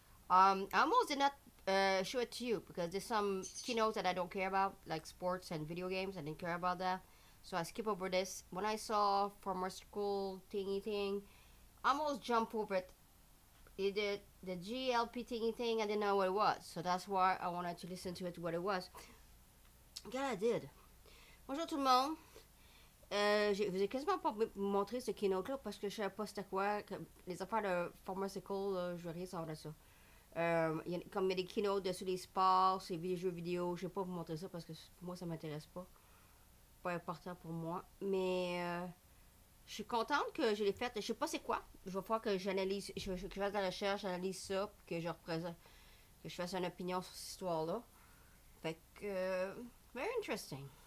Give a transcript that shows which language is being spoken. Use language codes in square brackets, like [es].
[en] I almost did not show it to you because there's some keynotes that I don't care about, like sports and video games. I didn't care about that, so I skip over this. When I saw pharmaceutical thingy thing, I almost jumped over it. It did the GLP thingy thing. I didn't know what it was, so that's why I wanted to listen to it, what it was. Yeah, I did. [fr] Bonjour tout le monde. Je vous ai quasiment pas montré ce keynote-là parce que je savais pas c'était quoi. Les affaires de pharmaceutical, je veux rien savoir de ça. Il y a comme des keynotes sur les sports, sur les jeux vidéo. Je vais pas vous montrer ça parce que pour moi, ça m'intéresse pas. Pas important pour moi. Mais je suis contente que je l'ai faite. Je sais pas c'est quoi. Je vais falloir que j'analyse, je fasse de la recherche, j'analyse ça, puis que je représente, que je fasse une opinion sur cette histoire-là. Fait que, [en] very interesting.